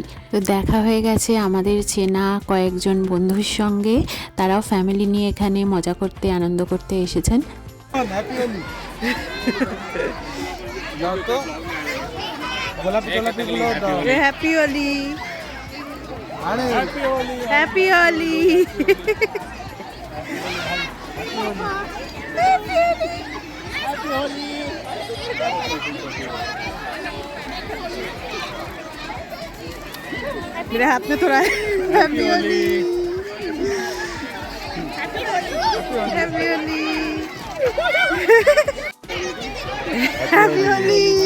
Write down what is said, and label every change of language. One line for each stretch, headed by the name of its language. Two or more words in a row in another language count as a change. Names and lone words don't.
Bangla: তো দেখা হয়ে গেছে আমাদের চেনা কয়েকজন বন্ধুর সঙ্গে, তারাও ফ্যামিলি নিয়ে এখানে মজা করতে, আনন্দ করতে এসেছেন।
English: Happy Holi.
Bangla: যাও তো গোলাপি গোলাপি গুলো দাও।
English: Happy Holi, আরে Happy Holi, Happy Holi.
Hindi: मेरे हाथ में थोड़ा
English: Happy Holi, Happy Holi, Happy Holi.